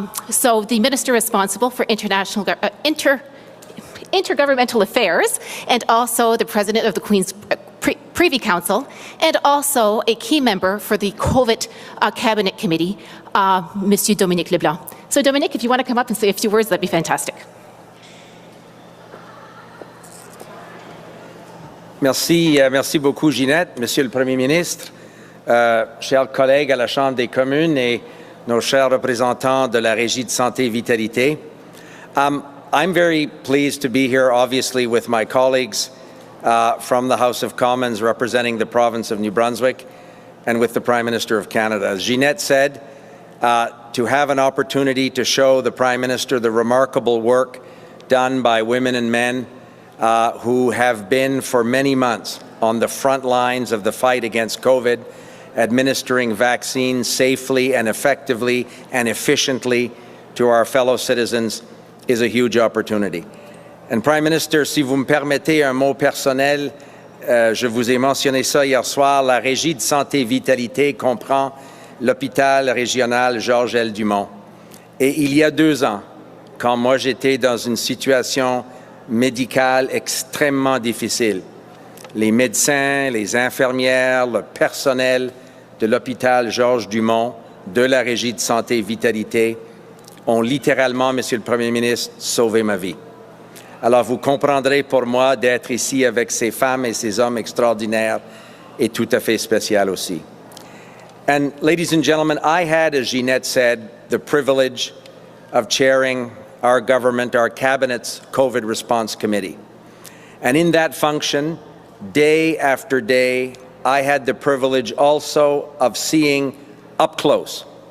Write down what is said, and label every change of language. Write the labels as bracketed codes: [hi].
[en] So the Minister responsible for intergovernmental affairs, and also the President of the Queen's Privy Council, and also a key member for the COVID Cabinet Committee, Monsieur Dominique Leblanc. So Dominique, if you want to come up and say a few words, that'd be fantastic. [fr] Merci beaucoup, Ginette, Monsieur le Premier ministre, chers collègues à la Chambre des communes et nos chers représentants de la Régie de santé Vitalité. [en] I'm very pleased to be here, obviously, with my colleagues from the House of Commons representing the province of New Brunswick and with the Prime Minister of Canada. As Ginette said, to have an opportunity to show the Prime Minister the remarkable work done by women and men who have been for many months on the front lines of the fight against COVID, administering vaccines safely and effectively and efficiently to our fellow citizens is a huge opportunity. And Prime Minister, [fr] si vous me permettez un mot personnel, je vous ai mentionné ça hier soir, la Régie de santé Vitalité comprend l'hôpital régional Georges L. Dumont. Et il y a 2 ans, quand moi j'étais dans une situation médicale extrêmement difficile. Les médecins, les infirmières, le personnel de l'hôpital Georges Dumont, de la Régie de santé Vitalité, ont littéralement, Monsieur le Premier ministre, sauvé ma vie. Alors vous comprendrez pour moi d'être ici avec ces femmes et ces hommes extraordinaires et tout à fait spécial aussi. [en] And ladies and gentlemen, I had, as Ginette said, the privilege of chairing our government, our cabinet's COVID response committee. And in that function, day after day, I had the privilege also of seeing up close.